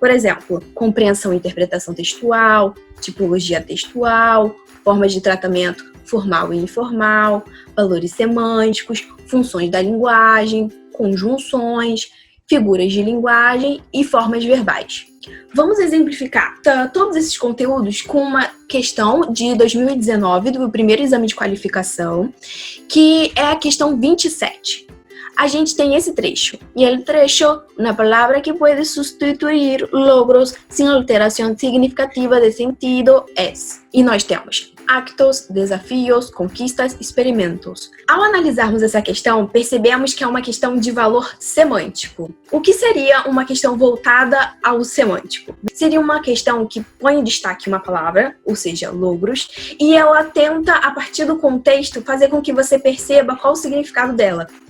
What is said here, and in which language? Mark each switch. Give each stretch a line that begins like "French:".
Portuguese: Por exemplo, compreensão e interpretação textual, tipologia textual, formas de tratamento formal e informal, valores semânticos, funções da linguagem, conjunções, figuras de linguagem e formas verbais. Vamos exemplificar todos esses conteúdos com uma questão de 2019, do primeiro exame de qualificação, que é a questão 27. A gente tem esse trecho.
Spanish: E el trecho, una palabra que puede sustituir logros sin alteración significativa de sentido, es.
Portuguese: E nós temos actos, desafios, conquistas, experimentos. Ao analisarmos essa questão, percebemos que é uma questão de valor semântico. O que seria uma questão voltada ao semântico? Seria uma questão que põe em destaque uma palavra, ou seja, logros, e ela tenta, a partir do contexto, fazer com que você perceba qual o significado dela.